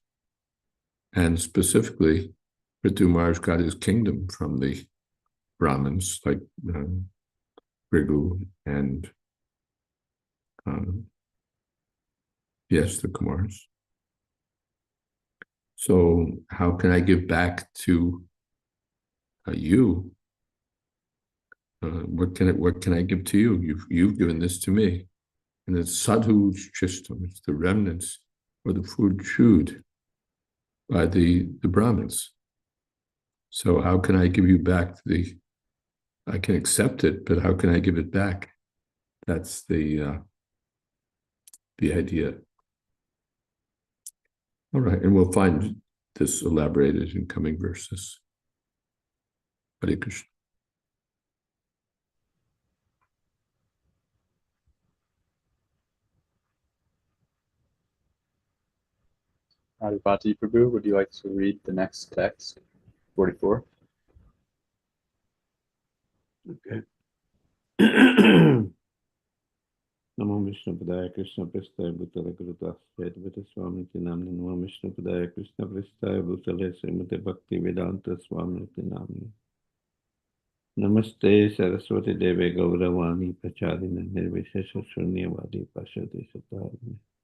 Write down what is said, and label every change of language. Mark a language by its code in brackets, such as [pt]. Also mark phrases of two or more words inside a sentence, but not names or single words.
[en] And specifically, Ritu Maharaj got his kingdom from the Brahmins, like Brigu and yes, the Kumars. So how can I give back to you? What can I give to you? You've given this to me, and it's [sa] sadhu chistam. [en] It's the remnants or the food chewed by the Brahmins. So how can I give you back I can accept it, but how can I give it back? That's the idea. All right, and we'll find this elaborated in coming verses. Hare Krishna. Adipati Prabhu, would you like to read the next text, 44? Okay. [sa] Namo Vishnu Padaya Krishna Prasthaya Bhutale Gurudas Jayādvaita Swami Namni Namo Vishnu Padaya Krishna Prasthaya Bhutale Srimad Bhakti Vedanta Swami Namni Namaste Saraswati Deve Gauravani Pracharina Nirvishesha Shunyavadi Pashati Satarni.